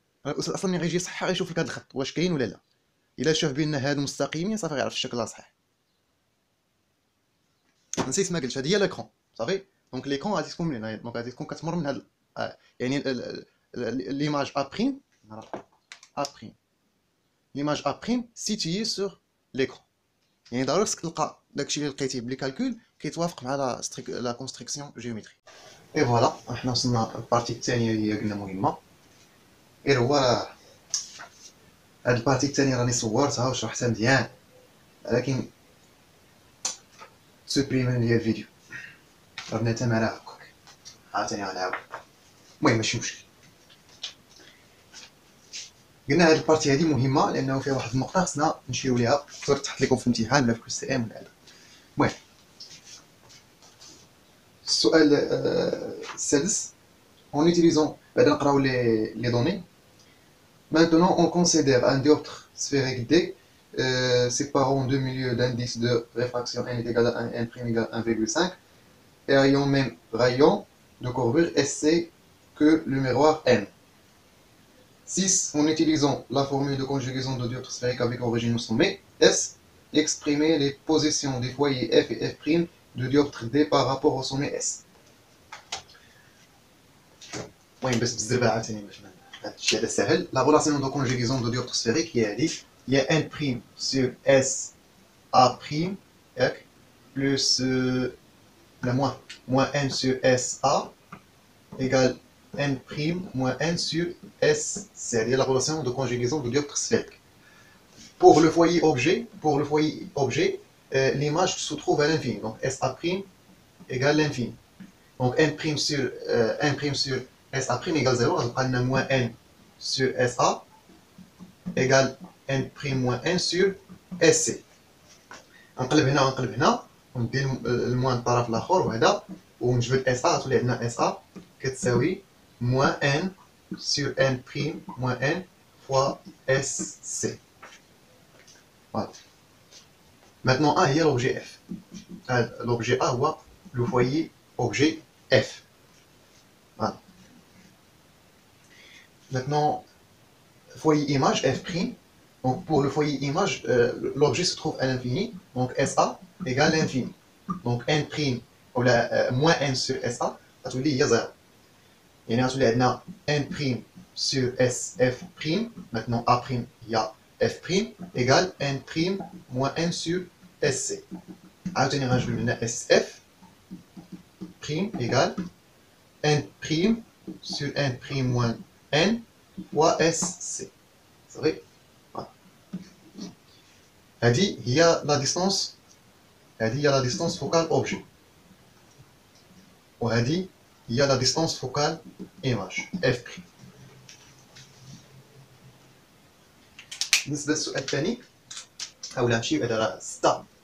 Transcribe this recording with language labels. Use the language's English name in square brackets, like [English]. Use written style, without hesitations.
[Arabic] الاستاذ اصلا ملي غيجي يصحح غيشوف لك هاد الخط واش كاين ولا لا. الا شاف بان هادو مستقيمين صافي غيعرف الشكل راه صحيح. نسيت ما قلتش هذه هي ليكرون صافي. دونك ليكرون غادي تكون من هنا، دونك غادي تكون كتمر من هاد يعني ليماج ا بريم ا بريم [French] l'image A' située sur l'écran. [Arabic] يعني ضروري خصك تلقى داكشي اللي لقيتيه بلي كالكول كيتوافق مع لا كونستركسيون جيومتري. اي فوالا احنا وصلنا للبارتي الثانيه اللي هي قلنا مهمه. غير هو هاد البارتي الثانيه راني صورتها وشرحتها مزيان، ولكن سوبريمون ديال الفيديو ربنا تمارا هكاك عاوتاني غنعاود. المهم ماشي مشكل. قلنا هاد البارتي هادي مهمه لانه فيها واحد النقطه خصنا نشيرو ليها، تقدر تحط لكم في الامتحان ولا في كورس تي ام ولا هذا. المهم السؤال السادس [French] en utilisant [Arabic] بعد نقراو لي دوني. [French] Maintenant on considère un dioptre sphérique D séparant deux milieux d'indice de réfraction n est égal à 1, n prime égale à 1,5 et ayant même rayon de courbure SC que le miroir M. 6. En utilisant la formule de conjugaison de dioptre sphérique avec origine au sommet S, exprimer les positions des foyers F et F' de dioptre D par rapport au sommet S. [Arabic] المهم بس بالزربه عاوتاني باش هادشي هذا ساهل. لا ريلاسيون دو كونجيغيزون دو ديوبتر سفيريك هي هادي، هي ان بريم سور اس ا بريم ياك بلوس لا موان ان سور اس ا ايكال n prime moins n sur S. [French] C'est la relation de conjugaison de dioptre sphérique. Pour le foyer objet, l'image se trouve à l'infini. Donc SA prime égale l'infini. Donc n prime sur SA prime égale 0. Donc on a moins n sur SA égale n prime moins n sur SC. [Arabic] نقلب هنا وندير الموان الطرف الاخر وهذا ونجبد SA تولي عندنا SA كتساوي [French] moins n sur n prime moins n fois SC. Voilà. Maintenant A, il y a l'objet F. L'objet A voit le foyer objet F. Voilà. Maintenant, foyer image F'. Donc pour le foyer image, l'objet se trouve à l'infini. Donc SA égale l'infini. Donc n prime ou moins n sur SA, il y a 0. [Arabic] يعني غتولي عندنا [French] n prime sur SF prime. Maintenant A prime il y a F prime égale n prime moins n sur SC. [Arabic] عاوتاني غنجبد لنا [French] SF prime égale n prime sur n prime moins n fois SC. [Arabic] صافي. هذه هي لا ديستونس، هذه هي لا ديستونس فوكال اوبجي، وهذه هي لا ديستونس فوكال ايماج اف بريم. بالنسبه للسؤال الثاني اولا نمشيو على 6.